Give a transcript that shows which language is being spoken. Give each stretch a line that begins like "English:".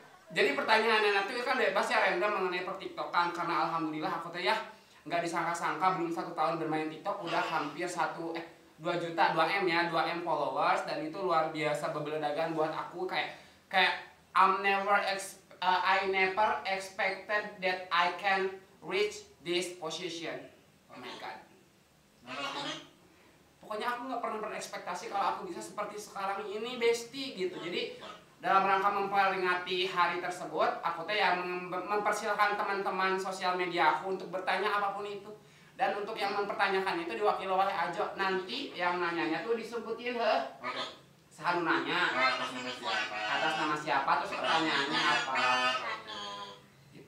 Indonesian: Jadi pertanyaannya nanti kan bebas ya, random mengenai pertiktokan, karena alhamdulillah aku teh ya nggak disangka-sangka belum 1 tahun bermain TikTok udah hampir 2 juta 2M ya, 2M followers, dan itu luar biasa bebeledagan buat aku. Kayak
English: I never expected that I can reach this position. Oh my god.
Indonesian: Pokoknya aku nggak pernah berekspektasi kalau aku bisa seperti sekarang ini, bestie gitu. Jadi dalam rangka memperingati hari tersebut, aku teh yang mempersilahkan teman-teman sosial media aku untuk bertanya apapun itu. Dan untuk yang mempertanyakan itu diwakili oleh Ajo. Nanti yang nanyanya tuh disebutin sahanu nanya atas nama siapa, terus pertanyaannya apa gitu.